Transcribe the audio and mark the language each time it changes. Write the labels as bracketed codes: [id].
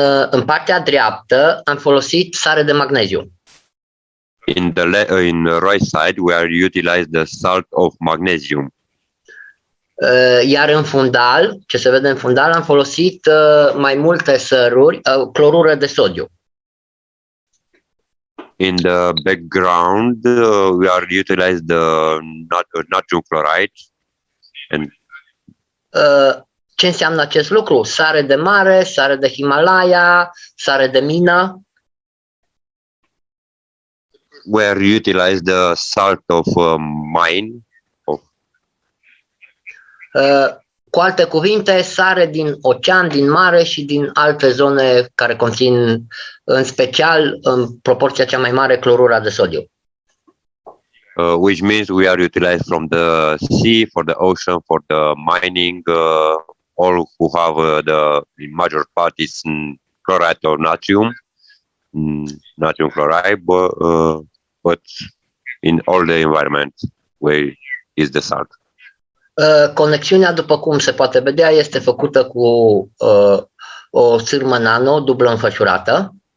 [ro] În partea dreaptă am folosit sare de magneziu. [en] In the right side, we are utilized the salt of magnesium. [ro] Iar în fundal, ce se vede în fundal, am folosit mai multe săruri, clorură de sodiu. [en] In the background, we are utilized the natrium chloride. And [ro] ce înseamnă acest lucru? Sare de mare, sare de Himalaya, sare de mină. [en] We are utilized the salt of mine. [ro] Cu alte cuvinte, sare din ocean, din mare și din alte zone care conțin, în special, în proporția cea mai mare, clorura de sodiu. [en] Which means we are utilized from the sea, for the ocean, for the mining, all who have the major part is chloride or natrium chloride, but in all the environment where is the salt. [ro] Conexiunea, după cum se poate vedea, este făcută cu o sârmă nano dublă înfășurată.